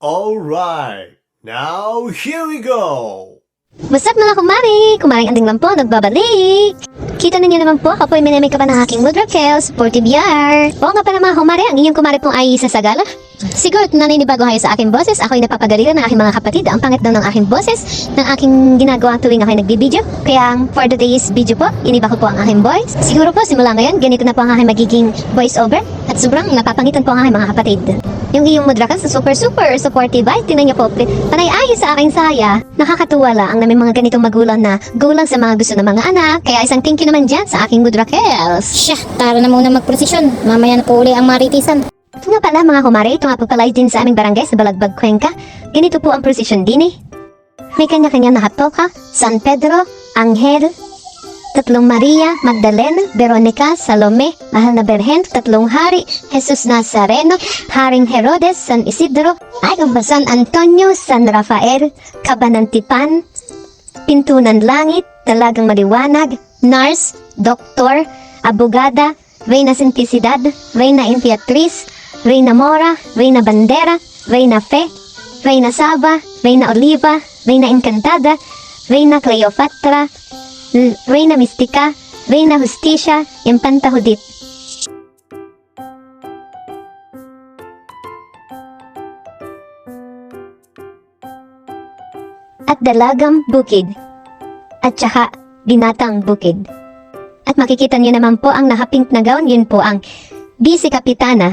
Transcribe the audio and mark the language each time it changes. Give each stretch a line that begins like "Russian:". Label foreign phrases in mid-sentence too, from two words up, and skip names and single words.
English: Alright, now here we go! What's up
Filipino: mga kumari? Kumaring anding lang po, nagbabalik! Kita ninyo naman po, ako po'y minamay ka pa ng aking mood Raquel, Sporty VR. Oo nga pala mga kumari, ang inyong kumari pong ay sa Sagala. Siguro naninibago kayo sa aking boses, ako'y napapagalitan ng aking mga kapatid. Ang pangit daw ng aking boses, ng aking ginagawa tuwing ako'y nagbibideo. Kaya
English: for today's video
Filipino: po, iniba ko po ang aking voice. Siguro po simula ngayon, ganito na po ang aking magiging
English: voice over.
Filipino: At sobrang napapangitan po ang aking mga kapatid. Yung iyong mood Raquel sa super supportive ay, tinan niyo po, panay ayos sa aking saya. Nakakatuwa lang na may mga ganitong magulang na gulang sa mga gusto ng mga anak. Kaya isang
English: thank you
Filipino: naman dyan sa aking mood Raquel. Siya, tara na muna magprosesyon. Mamaya na po uli ang maritisan. Ito nga pala mga kumare, ito nga po pala din sa aming barangay sa Balagbag, Cuenca. Ganito po ang prosesyon din eh. May kanya-kanya na hatoka, San Pedro, Angel, Tatlong Maria, Magdalena, Veronica, Salome, Mahal na Berhen, Tatlong Hari, Jesus Nazareno, Haring Herodes, San Isidro, San Antonio, San Rafael, Cabanantipan, Pintunan Langit, Dalagang Maliwanag, Nurse, Doktor, Abogada, Reyna Simplicidad, Reyna Imperatriz, Reyna Mora, Reyna Bandera, Reyna Fe, Reyna Saba, Reyna Oliva, Reyna Encantada, Reyna Cleopatra, Reyna Mystica, Reyna Justicia, Infanta Judith. At Dalagang Bukid. At saka Binatang Bukid. At makikita niyo naman po ang naka-pink na gown, yun po ang Vice Kapitana.